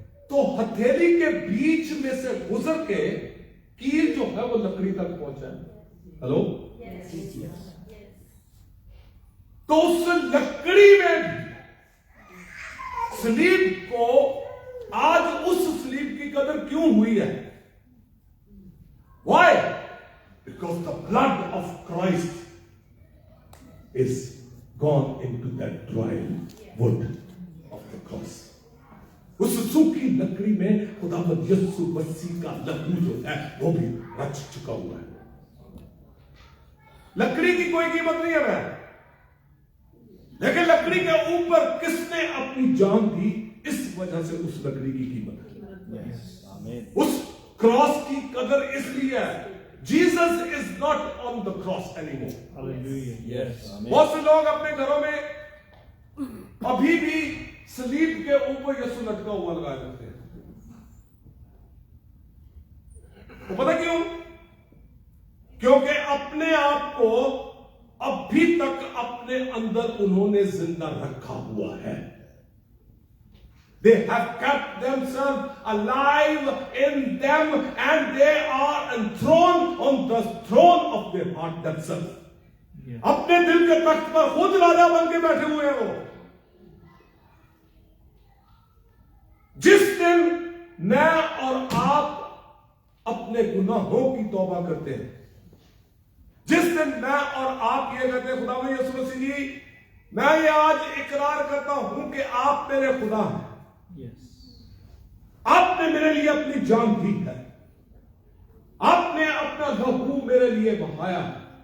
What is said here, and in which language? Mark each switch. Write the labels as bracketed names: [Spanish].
[Hindi] तो हथेली के बीच में से गुजर के कील जो है वो लकड़ी तक पहुंचा है। हेलो, तो उस लकड़ी में सलीब को, आज उस सलीब की कदर क्यों हुई है? [English] Why? Because the blood of Christ is gone into that dry wood of the cross. [Hindi] उस सूखी लकड़ी में खुदावंद यीशु मसीह का लहू जो है वो भी रच चुका हुआ है। लकड़ी की कोई कीमत नहीं है, लेकिन लकड़ी के ऊपर किसने अपनी जान दी, इस वजह से उस लकड़ी की कीमत है। उस क्रॉस की कदर इसलिए है, [English] Jesus is not on the cross anymore. Hallelujah. Yes. [Hindi] बहुत से लोग अपने घरों में अभी भी सलीब के ऊपर यीशु लटका हुआ लगाए रखते हैं। वो पता क्यों? क्योंकि अपने आप को अभी तक अपने अंदर उन्होंने जिंदा रखा हुआ है। [English] They have kept themselves alive in them and they are enthroned on the throne of their heart themselves. [Hindi] अपने दिल के तख्त पर खुद राजा बन के बैठे हुए हैं वो। जिस दिन मैं और आप अपने गुनाहों की तौबा करते हैं, जिस दिन मैं और आप ये कहते हैं, खुदा यीशु मसीह जी, मैं ये आज इकरार करता हूं कि आप मेरे खुदा हैं, आपने मेरे लिए अपनी जान दी है, आपने अपना लहू मेरे लिए बहाया है।